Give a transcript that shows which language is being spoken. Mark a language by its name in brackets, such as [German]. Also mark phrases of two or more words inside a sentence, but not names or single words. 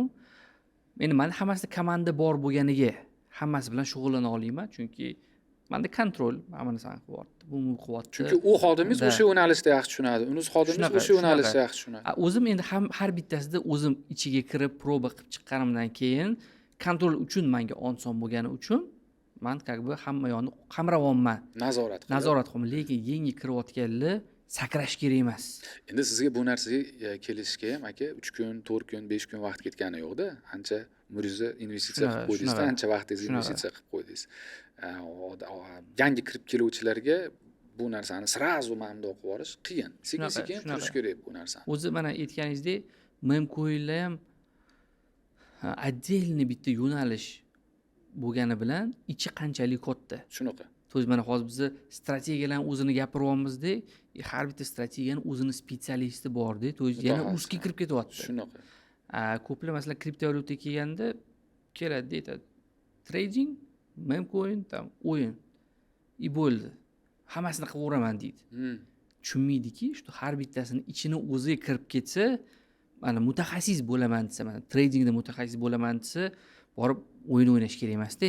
[Uzbek] Endi menda hammasida komanda bor bo'lganiga hammasi bilan shug'ullana olmayman, chunki menda kontrol hamma narsani qilyapti. Bu qilyapti. Chunki u xodimingiz o'sha yo'nalishda yaxshi tushunadi. Uningiz xodimingiz o'sha yo'nalishda yaxshi tushunadi. O'zim endi har bittasida o'zim ichiga kirib proba qilib chiqqanimdan keyin kontrol uchun menga oson bo'lgani uchun man [Russian] как бы [Uzbek] hamma yoqni qamrayapman, nazorat qilib. nazorat qilaman, lekin yengiga kirayotganlar sakrash kerak emas. Endi sizga bu narsaga kelishga ham aka 3 kun, 4 kun, 5 kun vaqt ketgani yo'qda. Ancha umringizni investitsiya qilib qo'ydingiz, ancha vaqtingizni investitsiya qilib qo'ydingiz. Yangi kirib keluvchilarga bu narsani srazu mamnun qilib yuborish qiyin. Sekin-sekin qilish kerak bu narsani. O'zi mana aytganingizdek, memcoinlar ham отдельный bitta yo'nalish bo'lgani bilan ichi qanchalik katta. Shunaqa. [Russian] То есть [Uzbek] mana hozir biz strategiyalarni o'zini gapiryapmizda, har bitta strategiyani o'zini spetsialisti borda, [Russian] то есть [Uzbek] yana ustga kirib ketyapti. Shunaqa. Ko'plar masalan kriptovalyutaga kelganda keladi aytadi, trading, memcoin, tam o'yin. И bo'ldi. Hammasini qilaveraman deydi. Tushunmaydiki, shu har bittasini ichini o'ziga kirib ketsa, mana mutaxassis bo'laman desa, mana tradingda mutaxassis bo'laman desa, borib o'yin o'ynash kerak emas-da.